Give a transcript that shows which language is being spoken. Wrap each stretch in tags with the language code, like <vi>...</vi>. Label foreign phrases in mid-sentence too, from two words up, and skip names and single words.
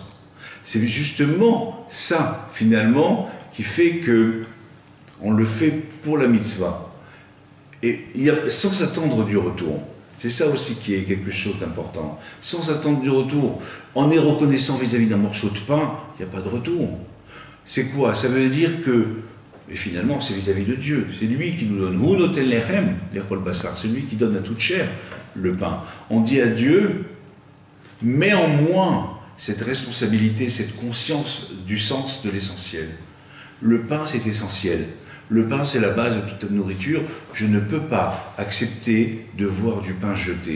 <fr>C'est justement ça, finalement, qui fait que on le fait pour la mitzvah. Et sans attendre du retour. C'est ça aussi qui est quelque chose d'important. Sans attendre du retour. En est reconnaissant vis-à-vis d'un morceau de pain, il n'y a pas de retour. C'est quoi? Ça veut dire que, et finalement, c'est vis-à-vis de Dieu. C'est lui qui nous donne.</fr> <he>הוא נותן לחם לכל בשר.</he> <fr>C'est lui qui donne à toute chair le pain. On dit à Dieu, mets en moi cette responsabilité, cette conscience du sens de l'essentiel. Le pain, c'est essentiel. Le pain, c'est la base de toute nourriture. Je ne peux pas accepter de voir du pain jeté.</fr>